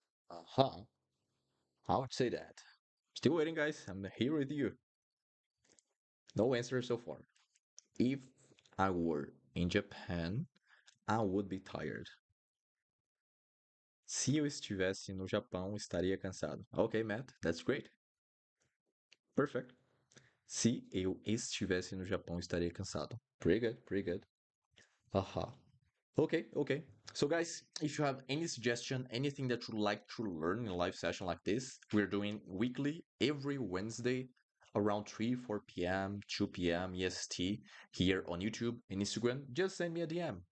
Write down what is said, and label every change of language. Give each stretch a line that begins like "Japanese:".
English: Uh-huh. I would say that. Still waiting, guys. I'm here with you. No answer so far. If I were in Japan, I would be tired.
Portuguese: Se eu estivesse no Japão, estaria cansado.
English: Okay, Matt, that's great. Perfect.
Portuguese: Se eu estivesse no Japão, estaria cansado.
English: Pretty good, pretty good. Haha. Okay, okay. So guys, if you have any suggestion, anything that you'd like to learn in a live session like this, we're doing weekly every Wednesday around 3, 4 p.m., 2 p.m. EST here on YouTube and Instagram. Just send me a DM.